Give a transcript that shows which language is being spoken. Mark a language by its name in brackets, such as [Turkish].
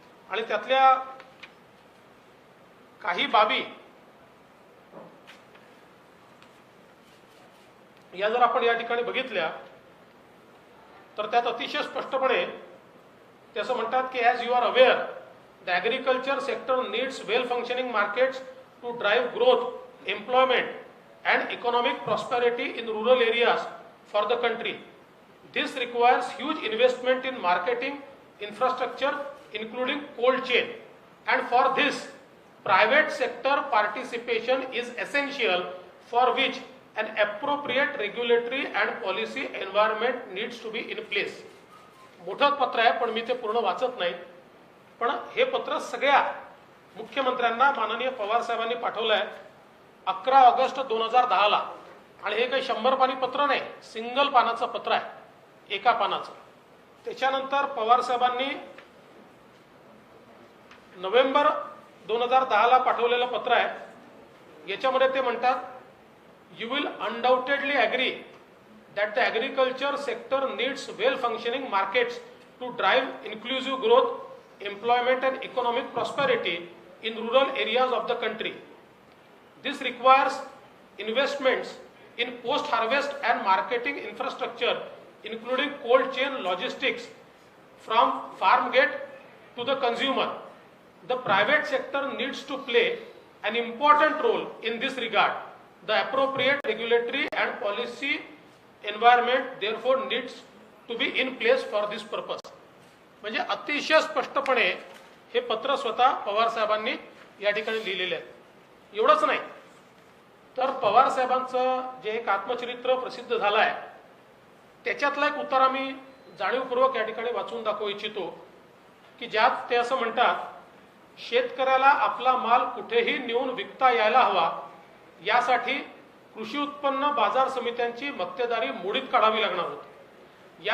[Marathi] आणि त्यातल्या काही बाबी या जर आपण या ठिकाणी बघितल्या तर त्यात अतिशय स्पष्टपणे ते असं म्हणतात की [English] As you are aware the agriculture sector needs well functioning markets to drive growth, employment and economic prosperity in rural areas for the country. This requires huge investment in marketing infrastructure including cold chain, and for this private sector participation is essential, for which an appropriate regulatory and policy environment needs to be in place. [Marathi] मोठं पत्र आहे पण मी ते पूर्ण वाचत नाही. पण हे पत्र सगळ्या मुख्यमंत्र्यांना माननीय पवार साहेबांनी पाठवलं आहे 11 ऑगस्ट 2010ला. आणि हे काही 100 पानी पत्र नाही, सिंगल पानाचं पत्र आहे, एका पानाचं. त्याच्यानंतर पवार साहेबांनी नोव्हेंबर 2010ला पाठवलेलं पत्र आहे. याच्यामध्ये ते म्हणतात [English] You will undoubtedly agree that the agriculture sector needs well functioning markets to drive inclusive growth, employment and economic prosperity in rural areas of the country. This requires investments in post harvest and marketing infrastructure including cold chain logistics from farm gate to the consumer. The private sector needs to play an important role in this regard. The appropriate regulatory and policy environment therefore needs to be in place for this purpose. [Marathi] म्हणजे अतिशय स्पष्टपणे हे पत्र स्वतः पवार साहेबांनी या ठिकाणी लिहिलेले आहे. एवढंच नाही तर पवार साहेबांचं जे एक आत्मचरित्र प्रसिद्ध झालं आहे त्याच्यातला एक उतारा मी जाणीवपूर्वक या ठिकाणी वाचून दाखवू इच्छितो की ज्यात ते असं म्हणतात, शेतकऱ्याला आपला माल कुठेही नेऊन विकता यायला हवा यासाठी कृषी उत्पन्न बाजार समित्यांची मक्तेदारी मोडीत काढावी लागणार होती.